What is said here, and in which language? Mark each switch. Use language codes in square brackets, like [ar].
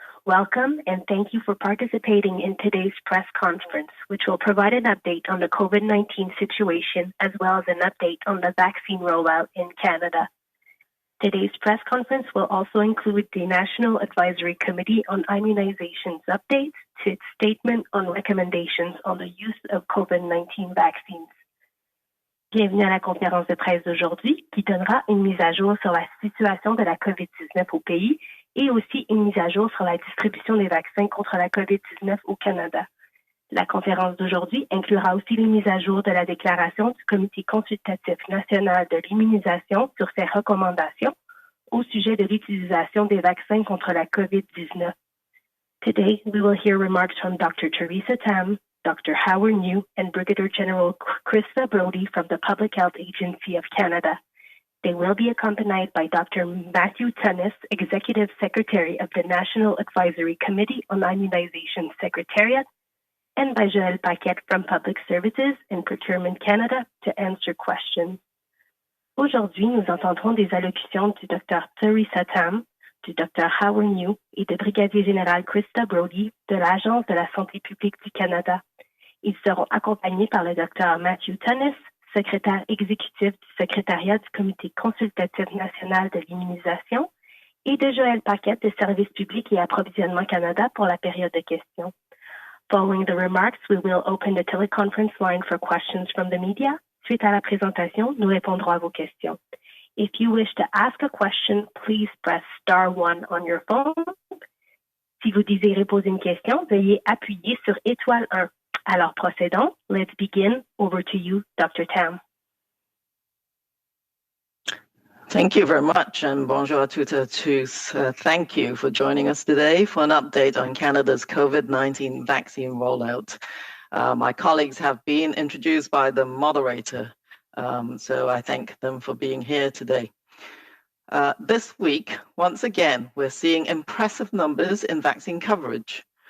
[en] Welcome, and thank you for participating in today's press conference, which will provide an update on the COVID-19 situation, as well as an update on the vaccine rollout in Canada. Today's press conference will also include the National Advisory Committee on Immunization's updates to its statement on recommendations on the use of COVID-19 vaccines. [fr] Bienvenue à la conférence de presse d'aujourd'hui qui donnera une mise à jour sur la situation de la COVID-19 au pays et aussi une mise à jour sur la distribution des vaccins contre la COVID-19 au Canada. La conférence d'aujourd'hui inclura aussi les mises à jour de la déclaration du Comité consultatif national de l'immunisation sur ses recommandations au sujet de l'utilisation des vaccins contre la COVID-19. [en] Today, we will hear remarks from Dr. Theresa Tam, Dr. Howard New, and Brigadier General Krista Brody from the Public Health Agency of Canada. They will be accompanied by Dr. Matthew Tunnis, Executive Secretary of the National Advisory Committee on Immunization Secretariat, and by Joël Paquette from Public Services and Procurement Canada to answer questions. [fr] Aujourd'hui, nous entendrons des allocutions du Dr. Theresa Tam, du Dr. Howard New et de Brigadier Général Krista Brody de l'Agence de la santé publique du Canada. Ils seront accompagnés par le Dr. Matthew Tunnis, secrétaire exécutif du secrétariat du Comité consultatif national de l'immunisation, et de Joël Paquette de Services publics et Approvisionnement Canada pour la période de questions. [en] Following the remarks, we will open the teleconference line for questions from the media. [fr] Suite à la présentation, nous répondrons à vos questions. [en] If you wish to ask a question, please press *1 on your phone. [fr] Si vous désirez poser une question, veuillez appuyer sur *1. Alors procédons. [en] Let's begin. Over to you, Dr. Tam. Thank you very much, and [fr] bonjour à toutes et à tous. [en] Thank you for joining us today for an update on Canada's COVID-19 vaccine rollout. My colleagues have been introduced by the moderator, so I thank them for being here today. This week, once again, we're seeing impressive numbers in vaccine coverage.